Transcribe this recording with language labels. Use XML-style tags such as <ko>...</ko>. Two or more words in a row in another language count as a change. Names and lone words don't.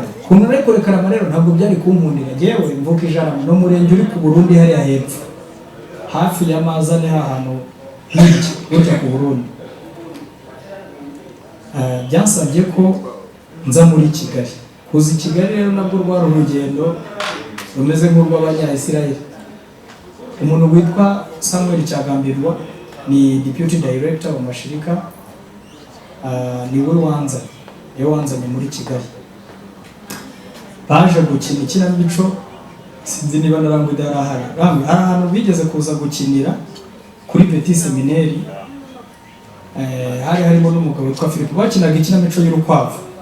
<rw>Kuntu nari kurekara rero ntabwo byari kunkundira, yewe mvuka ijana no murenge uri ku Burundi hariya hepfo hafi ya Mazane hahantu hirya ku Burundi. Byansabye ko nza muri Kigali. Kuza Kigali rero nabwo rwari urugendo rumeze nk'urw'Abanya-Israel. Umuntu witwa Samuel Cyagambirwa ni</rw> <en>deputy director</en> <rw>wa mashirika, niwe wanzanye muri Kigali. Baje gukina ikinamico, sinzi niba Narangwida yarahari. Hari ahantu bigeze kuza gukinira kuri Petit Seminaire, hari harimo n'umugabo witwa Philippe bakinaga ikinamico y'urukwavu.</rw>